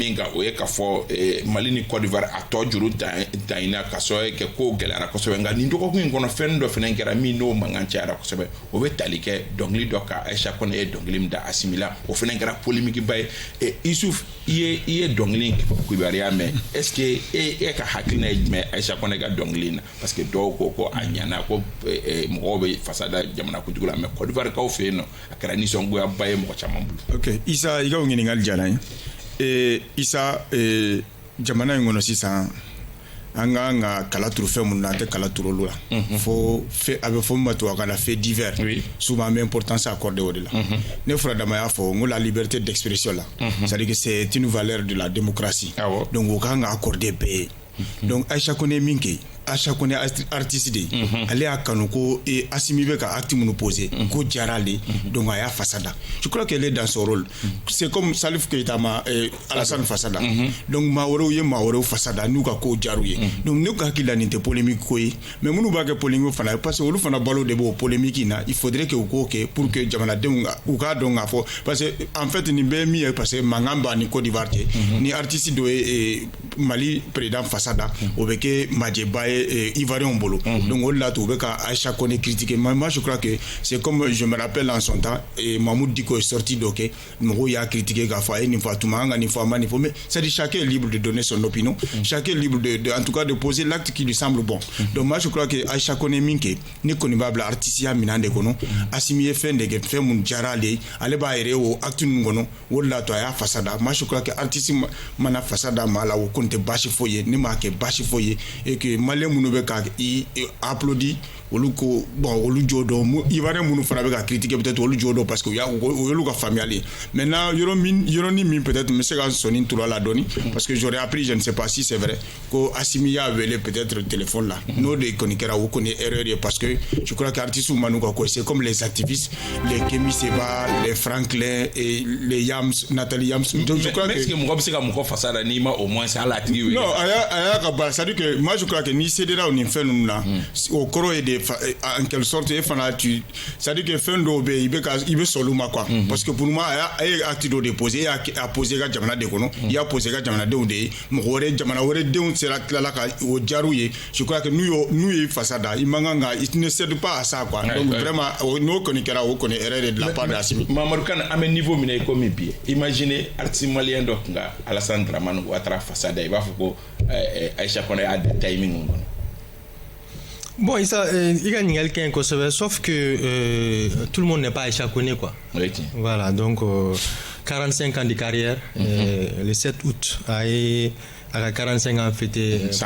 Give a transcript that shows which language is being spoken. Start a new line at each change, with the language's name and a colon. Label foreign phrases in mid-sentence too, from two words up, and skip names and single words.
Bambara: min kan o ye k'a fɔ Mali ni Côte d'Ivoire a tɔ juru danyina ka sɔrɔ kɛ ko gɛlɛyara kosɛbɛ nka nin dɔgɔkun in kɔnɔ fɛn dɔ fana kɛra min n'o mankan cayara kosɛbɛ o bɛ tali kɛ dɔnkili dɔ ka Aisha Kone ye dɔnkili min da Asimila o fana kɛra polémique ba ye Isuf i ye dɔnkili kibaruya mɛn
French: est-ce que
Bambara: e ka hakilina ye jumɛn Aisha Kone ka dɔnkili na
French: parce que
Bambara: dɔw ko a ɲana ko mɔgɔw bɛ fasada jamana kuntigi la mais Côte d'Ivoire kaw fɛ yen nɔ a kɛra nisɔngoya ba ye mɔgɔ caman bolo. Ok Isa i ka ɲininkali diyara n ye Isa jamana in kɔnɔ sisan an kan ka kala turu fɛn minnu na an tɛ kala turu olu la fo a bɛ fɔ min ma tubabukan na
French: fait divers souvent
Bambara: an bɛ
French: importance accordé
Bambara: o de la ne furadama y'a fɔ n ko
French: la liberté d'expression
Bambara: la
French: c'est-à-dire que c'est une valeur de la démocratie
Bambara: donc o kan ka accordé bɛɛ ye donc Aisha Kone min kɛ Aïcha Koné artiste de ale a kanu ko Assimi bɛ ka acte minnu posé ko diyara ale donc a y'a fasada.
French: Je crois qu'elle est dans son rôle. C'est comme
Bambara: Salif Keita ma Alassane fasada. Donc maa wɛrɛw ye maa wɛrɛw fasada n'u ka ko diyar'u ye. Donc ne ko hakili la nin tɛ polémique ko ye mais minnu b'a kɛ polémique fana
French: parce que
Bambara: olu fana balo de b'o polémique in na
French: il faudrait que
Bambara: u k'o kɛ
French: pour que
Bambara: jamanadenw u k'a dɔn k'a fɔ
French: parce que en fait
Bambara: nin bɛɛ ye min ye
French: parce que
Bambara: mankan b'a ni Côte d'Ivoire cɛ ni artiste dɔ ye Mali président fasada o bɛ kɛ majɛba ye Ivoirien bolo donc o de la to u bɛ ka
French: Aïcha Koné critiquer mais moi je crois que c'est comme je me rappelle en son temps Mahmoud Dicko est sorti
Bambara: dɔ kɛ mɔgɔw y'a critiquer k'a fɔ a ye nin fɔ a tun man kan ka nin fɔ a ma nin fɔ
French: mais c'est-à-dire chacun est libre de donner son opinion chacun est libre de en tout cas de poser l'acte qui lui semble bon donc moi je crois que
Bambara: Aïcha Koné min kɛ ni kɔni b'a bila artisiya minɛn de kɔnɔ Assimi ye fɛn de kɛ fɛn mun diyara ale ye ale b'a yɛrɛ o acte ninnu kɔnɔ o de la to a y'a fasada
French: moi je crois que
Bambara: artiste mana fasada ma la o kɔni tɛ baasi foyi ye ne m'a kɛ baasi foyi ye
French: et que
Bambara: malien minnu bɛ ka applaudi olu ko bon olu jo dɔn Ivoirien minnu fana bɛ ka critiquer peut-être olu jo dɔn
French: parce que
Bambara: o y'olu ka faamuyali ye maintenant yɔrɔnin min peut-être n bɛ se ka sɔnni tura la dɔɔni
French: parce que j'aurais appris je ne sais pas si c'est vrai
Bambara: ko Assimi y'a wele peut-être téléphone la n'o de kɔni kɛra o kɔni erreur ye
French: parce que je crois que
Bambara: artistes ma n'u ka ko
French: c'est comme les activistes les Kémi Seba les Franklin et les Yams Nathalie Yams donc je crois que est-ce que
Bambara: mɔgɔ bɛ se ka mɔgɔ fasada n'i ma
French: au moins
Bambara: hali a tigi wele non a y'a ka baara
French: c'est-à-dire que moi je crois que
Bambara: ni cédera o nin fɛn ninnu na o kɔrɔ ye de
French: en quelque sorte
Bambara: e fana tu
French: c'est-à-dire que
Bambara: fɛn dɔw bɛ yen i bɛ sɔn olu ma quoi
French: parce que pour moi
Bambara: a ye acte dɔ de posé a posé ka jamana de kɔnɔ i y'a posé ka jamanadenw de ye mɔgɔ wɛrɛ jamana wɛrɛ denw sera tilala ka o diyar'u ye
French: je crois que
Bambara: n'u ye fasada i man kan ka i
French: ne cède pas à ça quoi donc vraiment
Bambara: n'o kɔni kɛra o kɔni erreur
French: de la part de
Bambara: Assimi. Mamadou Kane an bɛ niveau min na i komi bi
French: imaginez artiste malien
Bambara: dɔ tun ka Alassane Dramane Ouattara fasada i b'a fɔ ko Aïcha Koné a des timing kɔnɔ.
French: Bon, il y a quelqu'un qui sauf que tout le monde n'est pas Aïcha Koné quoi. Oui. Voilà, donc 45 ans de carrière, le 7 août, à 45 ans fêté.